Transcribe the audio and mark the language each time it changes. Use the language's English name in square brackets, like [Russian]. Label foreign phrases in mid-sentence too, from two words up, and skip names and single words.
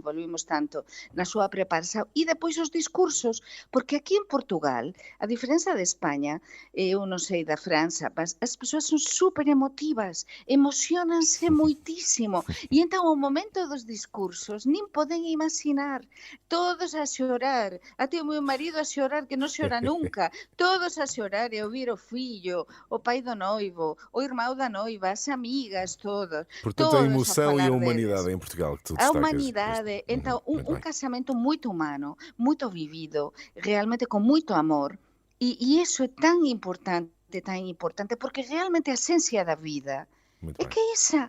[Galician] envolvimos tanto na súa preparación e depois os discursos, porque aquí en Portugal, a diferenza de España, eu non sei da França, as persoas son super emotivas, emocionanse moitísimo e entón o momento dos discursos nin poden imaginar, todos a xorar, até o meu marido a xorar que non xora nunca, todos a xorar e ouvir o fillo, [Portuguese] o pai do noivo, o irmão da noiva, as amigas, todos. Portanto, a emoção e a humanidade em Portugal que tu destacas. A humanidade, então, um casamento muito humano, muito vivido, realmente com muito amor. E isso é tão importante, porque realmente a essência da vida é que é essa.